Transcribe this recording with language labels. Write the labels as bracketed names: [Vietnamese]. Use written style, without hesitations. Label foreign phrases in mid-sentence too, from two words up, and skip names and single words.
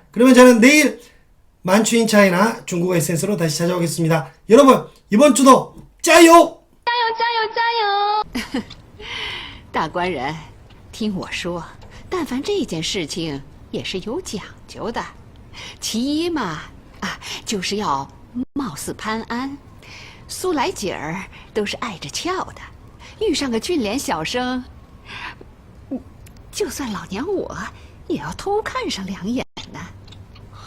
[Korean] 그러면 저는 내일 만추인 차이나 중국어 에센스로 다시 찾아오겠습니다. 여러분 이번 주도 짜요! [Chinese] 大官人，听我说，但凡这件事情也是有讲究的。其一嘛，就是要貌似潘安、苏来景儿都是爱着俏的，遇上个俊脸小生，就算老娘我也要偷看上两眼呢。